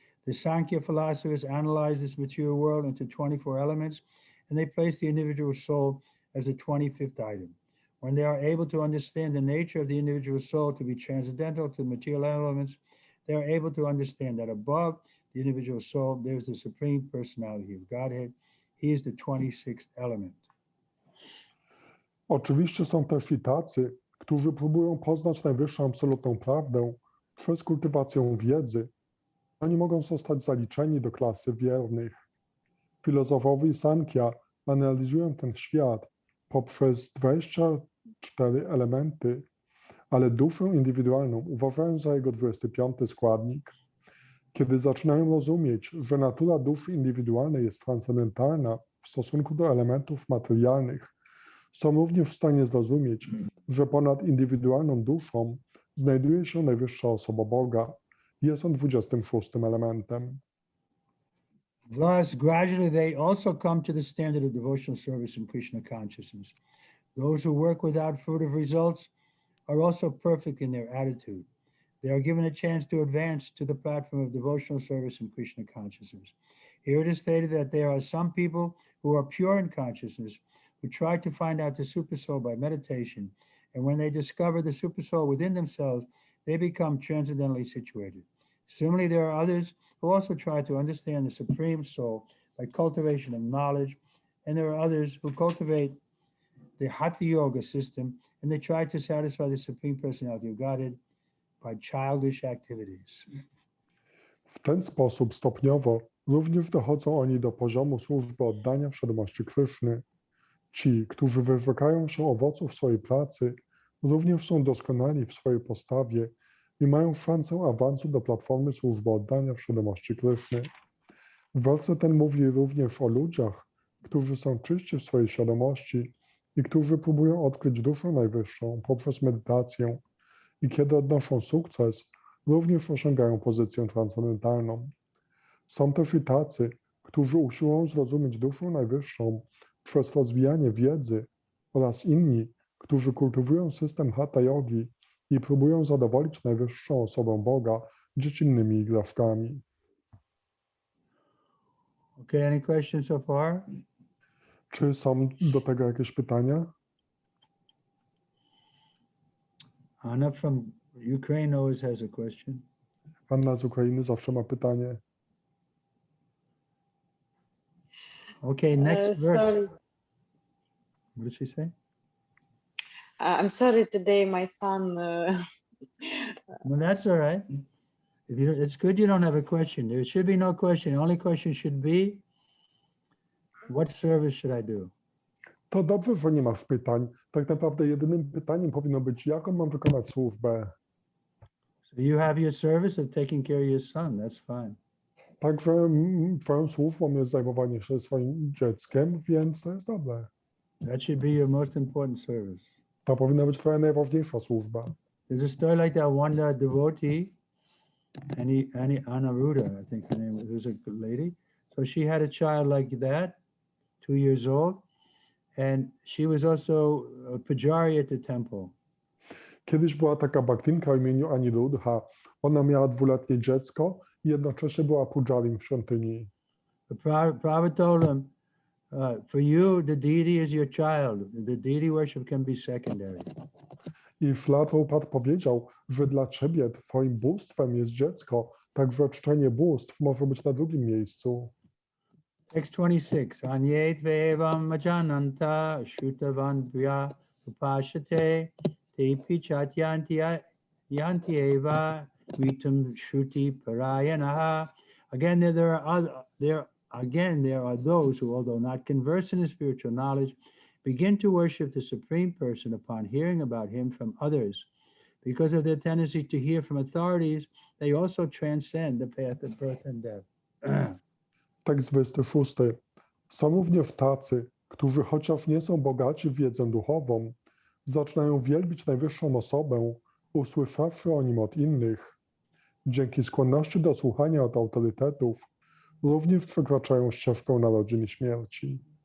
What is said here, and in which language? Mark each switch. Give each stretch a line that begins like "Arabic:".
English: The Sankhya philosophers analyze this material world into 24 elements, and they place the individual soul as the 25th item. When they are able to understand the nature of the individual soul to be transcendental to the material elements, they are able to understand that above the individual soul, there is the Supreme Personality of Godhead. He is the 26th element.
Polish: Oczywiście są też i tacy, którzy próbują poznać najwyższą absolutną prawdę przez kultywację wiedzy. Oni mogą zostać zaliczeni do klasy wiernych. Filozofowie Sankhya analizują ten świat poprzez 24 elementy, ale duszę indywidualną uważają za jego 25 składnik. Kiedy zaczynają rozumieć, że natura duszy indywidualnej jest transcendentalna w stosunku do elementów materialnych, są również w stanie zrozumieć, że ponad indywidualną duszą znajduje się najwyższa osoba Boga. Jest on 26 elementem.
English: Thus, gradually they also come to the standard of devotional service in Krishna consciousness. Those who work without fruitive results are also perfect in their attitude. They are given a chance to advance to the platform of devotional service in Krishna consciousness. Here it is stated that there are some people who are pure in consciousness who try to find out the super soul by meditation, and when they discover the super soul within themselves, they become transcendently situated. Similarly, there are others who also try to understand the Supreme Soul by cultivation of knowledge, and there are others who cultivate the Hatha Yoga system, and they try to satisfy the Supreme Personality of Godhead by childish activities.
Polish: W ten sposób stopniowo również dochodzą oni do poziomu służby oddania w świadomości Kryszny. Ci, którzy wyrzekają się owoców swojej pracy, również są doskonali w swojej postawie i mają szansę awansu do platformy służby oddania w świadomości Kryszny. Werset ten mówi również o ludziach, którzy są czyści w swojej świadomości i którzy próbują odkryć duszę najwyższą poprzez medytację i kiedy odnoszą sukces, również osiągają pozycję transcendentalną. Są też i tacy, którzy usiłują zrozumieć duszę najwyższą przez rozwijanie wiedzy oraz inni, którzy kultywują system Hatha Yogi i próbują zadowolić najwyższą osobę Boga dziecinnymi igraszkami.
English: Okay, any questions so far?
Polish: Czy są do tego jakieś pytania?
English: Anna from Ukraine always has a question.
Polish: Anna z Ukrainy zawsze ma pytanie.
English: Okay, next verse. Sorry. What did she say? I'm sorry today my son No, that's all right. If you, it's good you don't have a question. There should be no question. The only question should be, what service should I do?
Polish: To dobrze, że nie masz pytań. Tak naprawdę jedynym pytaniem powinno być, jaką mam wykonać służbę.
English: So you have your service of taking care of your son. That's fine.
Polish: Także twoją służbą jest zajmowanie się swoim dzieckiem, więc to jest dobre.
English: That should be your most important service.
Polish: To powinna być twoja najważniejsza służba.
English: There's a story like that one devotee, Anaruda, I think her name was a lady. So she had a child like that, 2 years old, and she was also a pujari at the temple.
Polish: Kiedyś była taka baktinka o imieniu Anirudha. Ona miała 2-letnie dziecko i jednocześnie była pujarim w świątyni.
English: The Prabhupada told him, for you, the deity is your child. The deity worship can be secondary.
Polish: I Śla Prabhupada powiedział, że dla ciebie twoim bóstwem jest dziecko, także czczenie bóstw może być na drugim miejscu.
English: Text 26.
Sanskrit: Anyet vevam majananta shrutavan priya upashate te pichatyanti yanti eva ritam shruti parayanaha.
English: Again, there are those who, although not conversed in spiritual knowledge, begin to worship the Supreme Person upon hearing about him from others. Because of their tendency to hear from authorities, they also transcend the path of birth and death.
Polish: Tekst 26. Są również tacy, którzy chociaż nie są bogaci w wiedzę duchową, zaczynają wielbić najwyższą osobę, usłyszawszy o nim od innych. Dzięki skłonności do słuchania od autorytetów, również przekraczają ścieżkę narodzin i śmierci.